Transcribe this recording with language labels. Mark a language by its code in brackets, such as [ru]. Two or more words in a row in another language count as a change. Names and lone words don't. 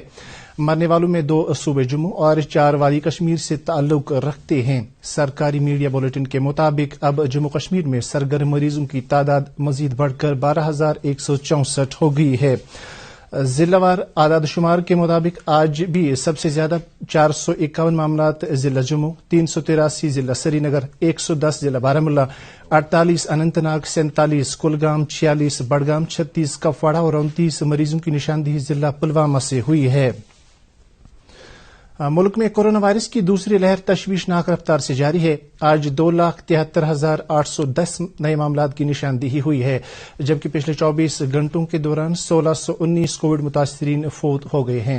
[ur] مرنے والوں میں 2 صوبے جموں اور 4 وادی کشمیر سے تعلق رکھتے ہیں۔ سرکاری میڈیا بلیٹن کے مطابق اب جموں کشمیر میں سرگرم مریضوں کی تعداد مزید بڑھ کر 12,164 ہو گئی ہے۔ ضلع وار اعداد شمار کے مطابق آج بھی سب سے زیادہ 451 معاملات ضلع جموں، 383 ضلع سری نگر، 110 ضلع بارہمولہ، 48 اننت ناگ، 47 کلگام، 46 بڈگام، 36 کپواڑہ اور 29 مریضوں کی نشاندہی ضلع پلوامہ سے ہوئی ہے۔ ملک میں کورونا وائرس کی دوسری لہر تشویشناک رفتار سے جاری ہے۔ آج 2,73,810 نئے معاملات کی نشاندہی ہوئی ہے جبکہ پچھلے 24 گھنٹوں کے دوران 1,619 کووڈ متاثرین فوت ہو گئے ہیں۔